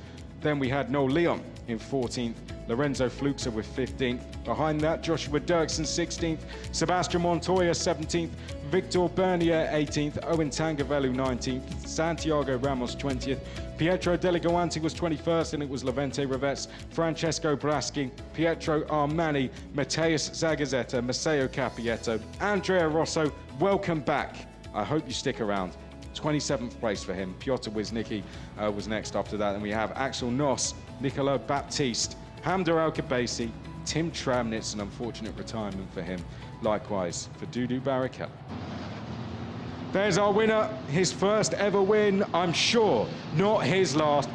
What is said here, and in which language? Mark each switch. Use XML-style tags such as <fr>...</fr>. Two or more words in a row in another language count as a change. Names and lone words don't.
<en>Then we had Noel Leon in 14th, Lorenzo Fluxa with 15th. Behind that, Joshua Dirksen 16th, Sebastian Montoya 17th, Victor Bernier 18th, Owen Tangavellu 19th, Santiago Ramos 20th, Pietro Deligoanti was 21st, and it was Levente Rivets, Francesco Braschi, Pietro Armani, Mateus Zagazzetta, Maceo Capietto, Andrea Rosso. Welcome back. I hope you stick around. 27th place for him. Piotr Wisnicki was next after that. And we have Axel Noss, Nicolo Baptiste, Hamder Al-Kabasi, Tim Tramnitz, an unfortunate retirement for him. Likewise for Dudu Barrichello. There's our winner, his first ever win, I'm sure, not his last.</en>